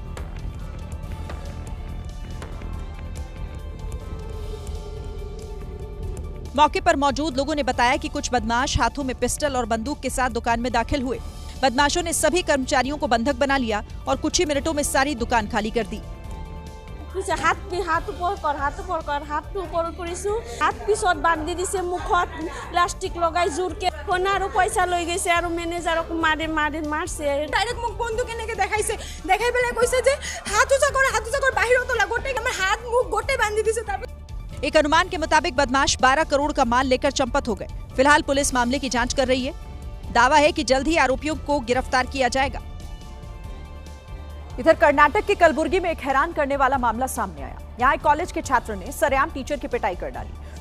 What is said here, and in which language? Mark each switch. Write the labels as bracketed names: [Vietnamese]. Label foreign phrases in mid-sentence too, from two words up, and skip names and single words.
[Hindi] मौके पर मौजूद लोगों ने बताया कि कुछ बदमाश हाथों में पिस्टल और बंदूक के साथ दुकान में दाखिल हुए। बदमाशों ने सभी कर्मचारियों को बंधक बना लिया और कुछ ही मिनटों में सारी दुकान खाली कर दी। हाथ ऊपर [Assamese] কৰিছো, हाथ পিছত বান্ধি দিছে, মুখত প্লাষ্টিক লগাই জোৰকে ফোন আৰু পইচা লৈ গৈছে আৰু মেনেজাৰক মাৰছে। ডাইৰেক্ট মোক বন্দুক এনেকে দেখাইছে, দেখাই পেলাই কৈছে যে হাত উঁচা কৰ বাহিৰত ওলা, গোটেই আমাৰ হাত মুখ গোটেই বান্ধি দিছে। [Hindi] एक अनुमान के मुताबिक बदमाश 12 करोड़ का माल लेकर चंपत हो गए। फिलहाल पुलिस मामले की जांच कर रही है। दावा है कि जल्द ही आरोपियों को गिरफ्तार किया जाएगा। इधर कर्नाटक के कलबुर्गी में एक हैरान करने वाला मामला सामने आया। यहाँ एक कॉलेज के छात्र ने सरेआम टीचर की पिटाई कर डाली।